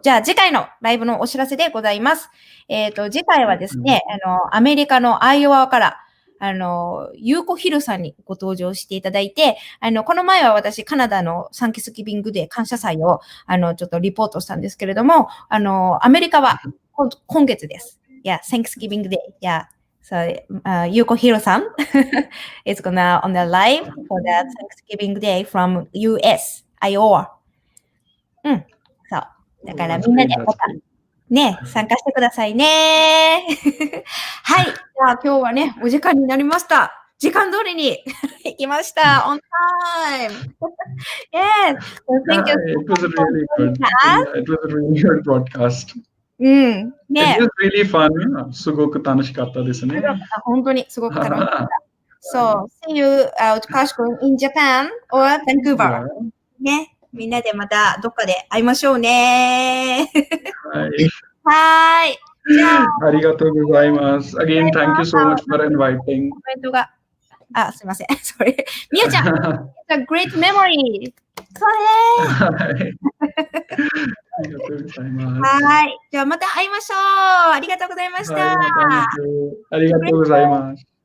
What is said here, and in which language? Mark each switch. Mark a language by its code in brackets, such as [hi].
[ja] じゃあ、次回のライブのお知らせでございます。次回はですね、アメリカのアイオワから、ユーコヒルさんにご登場していただいて、この前は私、カナダのサンキスギビングデー感謝祭を、ちょっとリポートしたんですけれども、アメリカは今月です。 [en] Yeah, Thanksgiving Day. Yeah. So, Yuko Hiro-san is gonna on the live for the Thanksgiving Day from US, Iowa. [ja] うん。そう。だからみんなでまたね、参加してくださいね。はい。じゃあ今日はね、お時間になりました。時間通りに行きました。 [en] On time. Yes. So thank you Yeah, it was a really good. Yeah, it was a really good broadcast. [ja] うん。ね。 [en] It was really fun. [ja] すごく楽しかったですね。本当にすごく楽しかった。 [en] So, see you, ウトカーシュ君 in Japan or Vancouver. Yeah. [ja] ね。みんなでまたどっかで会いましょうね。はい。はーい。じゃあ、ありがとうございます。 [en] Again, thank you so much for inviting. [ja] コメントが。すいません。それ。 [en] みゆちゃん、It's a great memory. [ja] そうね。はい。ありがとうございます。はい。じゃあまた会いましょう。ありがとうございました。はい、またありがとうございます。